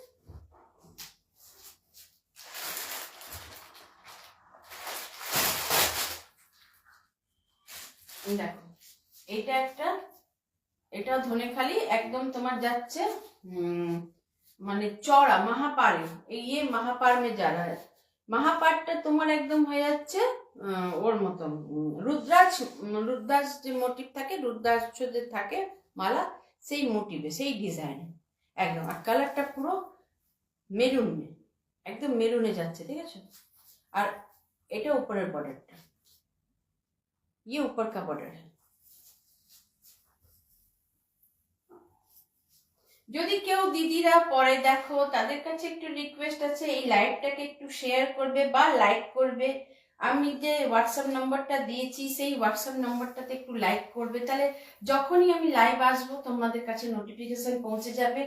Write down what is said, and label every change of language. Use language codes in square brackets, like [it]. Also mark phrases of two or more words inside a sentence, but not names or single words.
[bn] দেখো এইটা একটা, এটাও ধনেখালি, একদম তোমার যাচ্ছে মানে চড়া महापार। [hi] ये महापार में जा रहा है। [bn] महापारটা তোমার একদম হয়ে যাচ্ছে ওর মতো রুদ্রাক্ষ, রুদ্রাক্ষ যে মোটিভ থাকে, রুদ্রাক্ষ যে থাকে মালা, সেই মোটিভে সেই ডিজাইনে একদম। আর কালারটা পুরো মেরুন, একদম মেরুনে যাচ্ছে, ঠিক আছে। আর এটা উপরের বর্ডারটা, [hi] ये ऊपर का बॉर्डर है। [bn] যদি কেউ দিদিরা পরে দেখো, তাদের কাছে একটু রিকোয়েস্ট আছে, এই লাইভটাকে একটু শেয়ার করবে বা লাইক করবে। আমি যে হোয়াটসঅ্যাপ নাম্বারটা দিয়েছি সেই হোয়াটসঅ্যাপ নাম্বারটাতে একটু লাইক করবে, তাহলে যখনই আমি লাইভ আসবো তোমাদের কাছে নোটিফিকেশন পৌঁছে যাবে।